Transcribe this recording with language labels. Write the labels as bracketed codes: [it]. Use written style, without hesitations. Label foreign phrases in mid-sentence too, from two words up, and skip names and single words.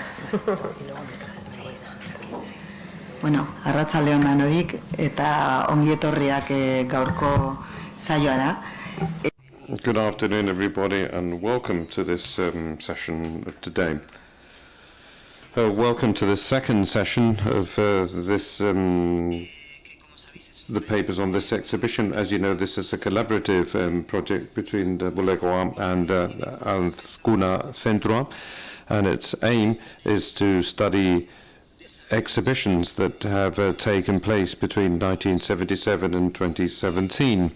[eu] Bueno, arratsalde on danorik eta ongi etorriak gaurko saioara. [en] Good afternoon, everybody, and welcome to this session of today. Welcome to the second session of the papers on this exhibition. As you know, this is a collaborative project between the Bulegoa and Azkuna Centroa, and its aim is to study exhibitions that have taken place between 1977 and 2017.